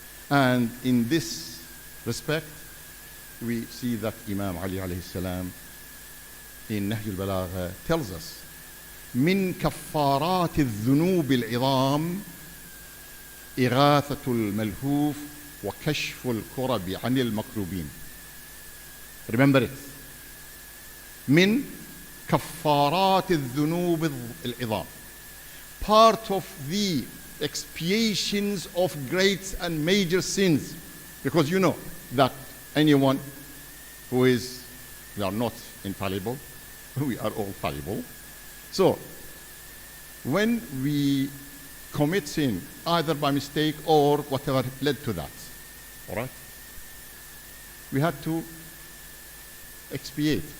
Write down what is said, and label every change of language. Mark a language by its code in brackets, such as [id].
[en] And in this respect, we see that Imam Ali alayhi salam in Nahj al-Balagha tells us, [ar] من كفارات الذنوب العظام إغاثة الملهوف وكشف الكرب عن المكروبين. [en] Remember it. [ar] من كفارات الذنوب العظام. [en] Part of the expiations of great and major sins. Because you know that anyone who is, we are not infallible, we are all fallible. So, when we commit sin, either by mistake or whatever led to that, all right, we have to expiate.